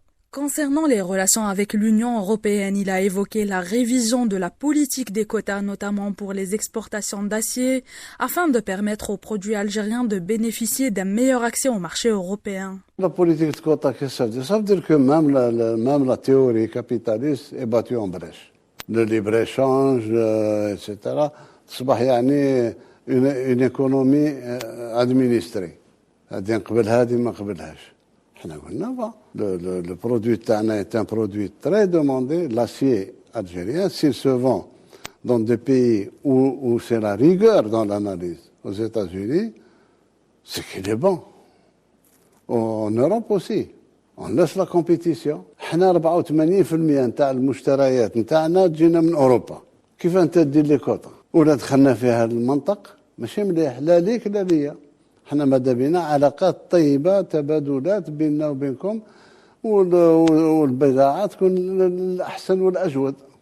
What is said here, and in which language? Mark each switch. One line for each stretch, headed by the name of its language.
French: Concernant les relations avec l'Union européenne, il a évoqué la révision de la politique des quotas, notamment pour les exportations d'acier, afin de permettre aux produits algériens de bénéficier d'un meilleur accès au marché européen. La politique de quotas, qu'est-ce que ça veut dire? Que même la théorie capitaliste est battue en brèche. Le libre-échange, etc.
Arabic: تصبح يعني
French: une économie administrée.
Arabic: هذه نقبلها هذه ما نقبلهاش.
French: Le produit Tana est un produit très demandé. L'acier algérien, s'il se vend dans des pays où c'est la rigueur dans l'analyse, aux États-Unis, c'est qu'il est bon. En Europe aussi. On laisse la compétition.
Arabic: احنا 84% نتاع المشتريات نتاعنا تجينا من اوروبا. كيف انت تدير لي كوطا؟ ولا دخلنا في هذا المنطق ماشي مليح لا ليك لا ليا. احنا ماذا بينا علاقات طيبه تبادلات بيننا وبينكم والبضاعه تكون الاحسن والاجود.